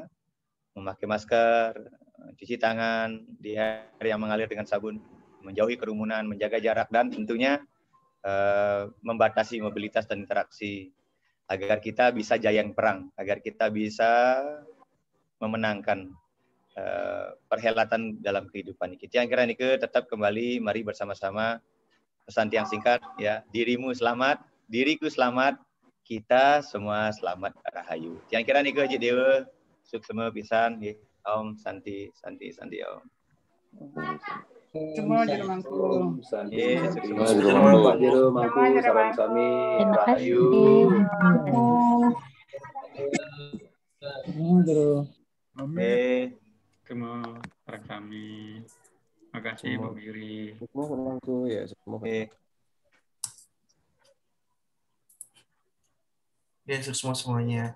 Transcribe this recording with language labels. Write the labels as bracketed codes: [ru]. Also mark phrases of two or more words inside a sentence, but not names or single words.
[id] Memakai masker, cuci tangan di air yang mengalir dengan sabun, menjauhi kerumunan, menjaga jarak, dan tentunya membatasi mobilitas dan interaksi agar kita bisa jayang perang, agar kita bisa memenangkan perhelatan dalam kehidupan kita. Yang kira ini tetap kembali, mari bersama-sama pesan yang singkat ya, dirimu selamat, diriku selamat, kita semua selamat rahayu. Yang kira ini Haji Dewa. [ban] Suksema pisan nggih. [sa] Om Santi Om. [id] Semua jero mangku. Nggih, Semua jero mangku. Salam sami. Terima kasih. Jero. Amin. Semua para kami. Terima kasih Bu Giri. Semua mangku ya, semua. Ya, semuanya.